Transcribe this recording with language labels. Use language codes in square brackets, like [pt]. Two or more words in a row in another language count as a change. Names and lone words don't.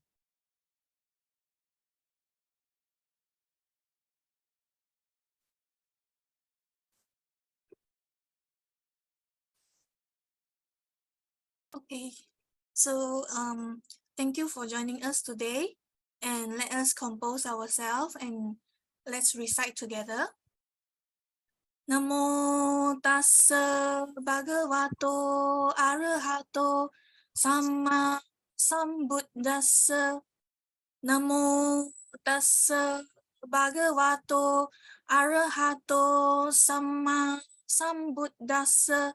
[en] Okay, so thank you for joining us today, and let us compose ourselves and let's recite together. [pi] Namo tassa bhagavato arahato samma sambuddhassa. Namo tassa bhagavato arahato samma sambuddhassa.